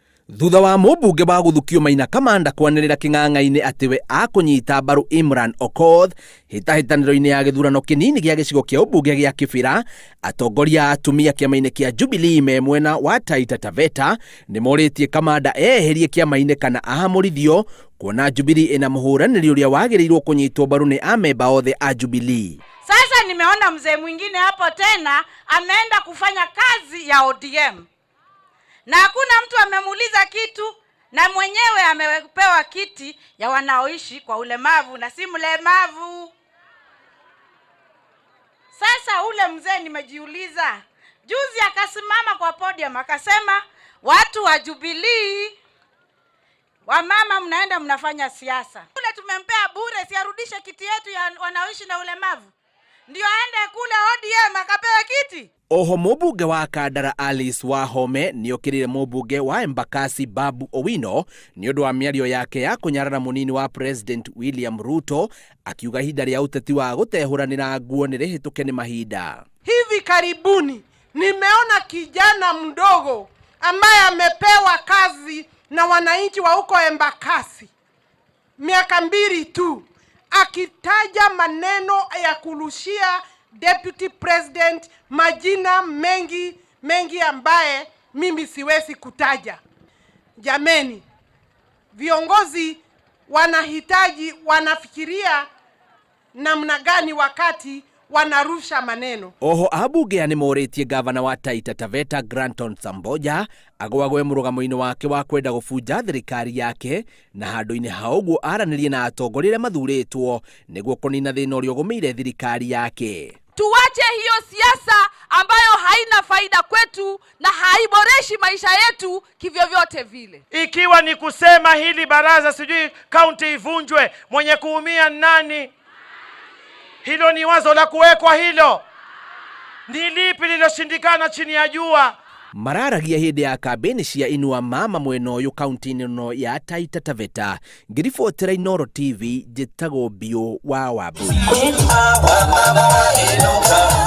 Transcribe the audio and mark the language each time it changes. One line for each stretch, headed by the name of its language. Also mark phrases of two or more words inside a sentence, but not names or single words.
Kikuyu: Thutha wa mumbunge wa guthukio Maina Kamanda kwanirira king'ang'a-ini atiwe akunyita mbaru Imran Okoth hitahitaniro-ini ya githurano kinini gia gicigo kia umbunge gia Kibra, atongoria atumia kiama-ini kia Jubilee me mwena wa Taita Taveta ni moritie Kamanda eherie kiama-ini kana ahamurithio, kuona Jubilee ina muhuraniri uria wagiriirwo kunyitwo mbaru ni amemba othe a Jubilee.
Swahili: Sasa nimeona mzee mwingine hapo tena ameenda kufanya kazi ya ODM. Na hakuna mtu amemuuliza kitu, na mwenyewe amepewa kiti ya wanaoishi kwa ulemavu na si mlemavu. Sasa ule mzee nimejiuliza, juzi akasimama kwa podium akasema watu wa Jubilee, wamama mnaenda mnafanya siasa. Ule tumempea bure, siarudishe kiti yetu ya wanaoishi na ulemavu. Ndio aende kule ODM akapewa kiti.
Kikuyu: Oho mumbunge wa Kandara Alice Wahome niokirire mumbunge wa Embakasi Babu Owino ni undu wa miario yake ya kunyarara munini wa President William Ruto, akiuga hinda ria uteti wa gutehuranira nguo ni rihituke ni mahinda.
Swahili: Hivi karibuni nimeona kijana mdogo ambaye amepewa kazi na wananchi wa huko Embakasi miaka 2 tu, akitaja maneno ya kurushia
English: Deputy President
Swahili: majina mengi ambaye mimi siwezi kutaja. Jameni, viongozi wanafikiria namna gani wakati wanarusha maneno?
Kikuyu: Oho abunge ni moritie gavana wa Taita Taveta Granton Samboja agwagwe murugamo-ini wake wa kwenda gufunja thirikari yake, na handu-ini hauguo aranirie na atongoria mathuritwo niguo kunina thina uria ugumiire thirikari yake.
Swahili: Tuwache hiyo siasa ambayo haina faida kwetu na haiboreshi maisha yetu kivyovyote vile. Ikiwa ni kusema hili baraza sijui kaunti ivunjwe, mwenye kuumia nani? Hilo ni wazo la kuwekwa hilo. Ni lipi liloshindikana chini ya jua?
Kikuyu: Mararagia hindi ya kambeni cia Inua Mama mwena uyu kaunti-ini no ya Taita Taveta. Ngiribotera Inooro TV, njitagwo Bio wa Wambui.